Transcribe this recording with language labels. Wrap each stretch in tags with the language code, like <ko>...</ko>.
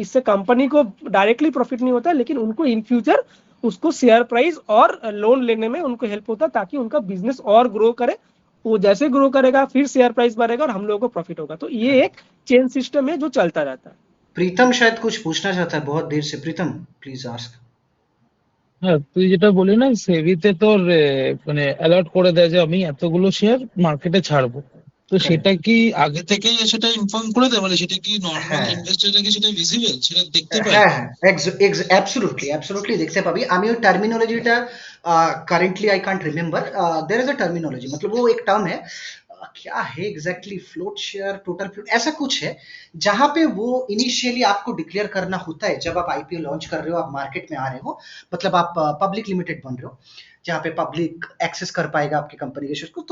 <hi>इससे कंपनी को directly profit नहीं होता, लेकिन उनको इन फ्यूचर उसको शेयर प्राइस और लोन लेने में उनको हेल्प होता है, ताकि उनका बिजनेस और ग्रो करे। वो जैसे ग्रो करेगा फिर शेयर प्राइस बढ़ेगा और हम लोगों को प्रॉफिट होगा। तो ये एक चेन सिस्टम है जो चलता रहता है। प्रीतम शायद कुछ पूछना चाहता है बहुत देर से। प्रीतम</hi> <en>Please ask.</en> <bn>হ্যাঁ, তুই যেটা বলি না, সেবিতে তোর মানে অ্যালার্ট করে দেয় যে আমি এতগুলো শেয়ার মার্কেটে ছাড়বো, তো সেটা কি আগে থেকেই সেটা ইনফর্ম করে দেয়? মানে সেটা কি নর্মাল ইনভেস্টররা কি সেটা ভিজিবল, সেটা দেখতে পায়? হ্যাঁ হ্যাঁ, অ্যাবসলিউটলি দেখতে পাবি। আমি ওই টার্মিনোलॉजीটা currently</bn> <en>I can't remember. There is a terminology,</en> <hi>मतलब वो एक टर्म है, क्या है exactly, float share, total float, ऐसा कुछ है, जहां पे वो इनिशियली आपको डिक्लेयर करना होता है जब आप आईपीओ लॉन्च कर रहे हो, आप मार्केट में आ रहे हो, मतलब आप पब्लिक लिमिटेड बन रहे हो, जहां पे पब्लिक एक्सेस कर पाएगा आपकी कंपनी के शेयर को।</hi>